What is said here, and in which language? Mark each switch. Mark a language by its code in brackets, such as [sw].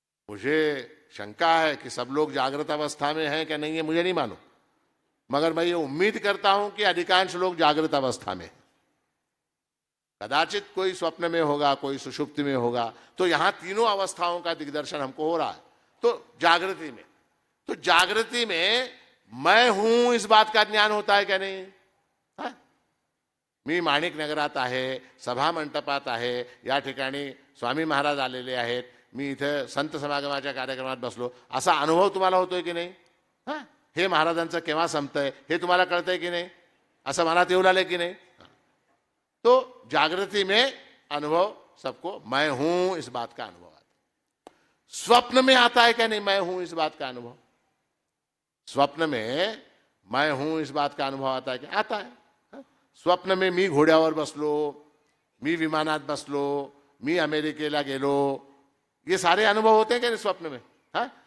[hi] मुझे शंका है कि सब लोग जागृत अवस्था में हैं क्या नहीं है, मुझे नहीं मालूम, मगर मैं ये उम्मीद करता हूं कि अधिकांश लोग जागृत अवस्था में हैं। कदाचित कोई स्वप्न में होगा, कोई सुषुप्ति में होगा। तो यहां तीनों अवस्थाओं का दिग्दर्शन हमको हो रहा है। तो जागृति में, तो जागृति में मैं हूं इस बात का ज्ञान होता है क्या नहीं? हा? [mr] मी माणिक नगरात आहे, सभा मंडपात आहे, या ठिकाणी स्वामी महाराज आलेले आहेत, मी इथे संत समागमाच्या कार्यक्रमात बसलो, असा अनुभव तुम्हाला होतोय की नाही? हा? हे महाराजांचं केव्हा संपतंय हे तुम्हाला कळतंय की नाही? असं मनात येऊ लागलंय की नाही? [hi] तो जागृति में अनुभव सबको मैं हूं इस बात का अनुभव आता है। स्वप्न में आता है क्या नहीं मैं हूं इस बात का अनुभव? स्वप्न में मैं हूं इस बात का अनुभव आता है क्या? आता है। स्वप्न में [mr] मी घोड्यावर बसलो, मी विमानात बसलो, मी अमेरिकेला गेलो, [hi] ये सारे अनुभव होते हैं क्या स्वप्न में? हा?